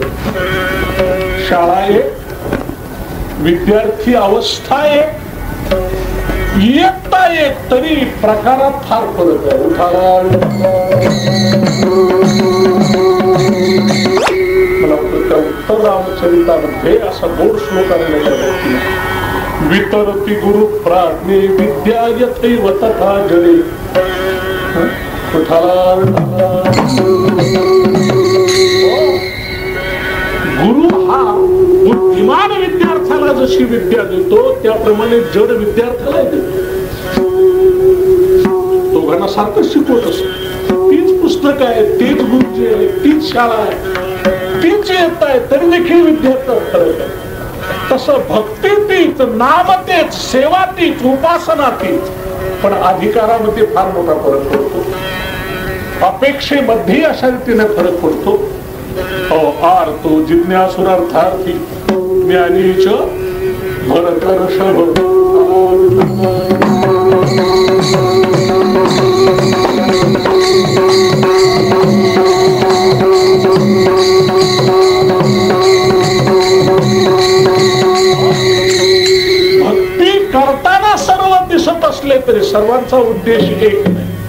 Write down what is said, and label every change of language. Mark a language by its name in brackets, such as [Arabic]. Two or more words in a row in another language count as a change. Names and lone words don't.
[Marathi] शाळा एक, विद्यार्थी अवस्था एक, इयत्ता एक, तरी प्रकारात फार फरक आहे. मला वाटतं त्या उत्तर रामचरितामध्ये असा गोड श्लोक आलेला आहे. [Sanskrit] वितरती गुरु प्राज्ञे विद्या यथैव तथा जले. [Marathi] गुरु हा बुद्धिमान विद्यार्थ्याला जशी विद्या देतो त्याप्रमाणे जड विद्यार्थ्याला देतो. दोघांना सारखं शिकवत असतो. तीच पुस्तक आहे, तेच गुरुजी आहे, तीच शाळा आहे, तीच येत आहे, तरी देखील विद्यार्थ्यात फरक आहे. तसं भक्ती तीच, नाम तेच, सेवा तीच, उपासना तीच, पण अधिकारामध्ये फार मोठा फरक पडतो. अपेक्षेमध्ये अशा रीतीने फरक पडतो. [Sanskrit] आर्तो जिज्ञासुरार्थार्थी ज्ञानीच भरतर्षभ. [Marathi] भक्ती करताना सर्व दिसत असले तरी सर्वांचा उद्देश एक नाही.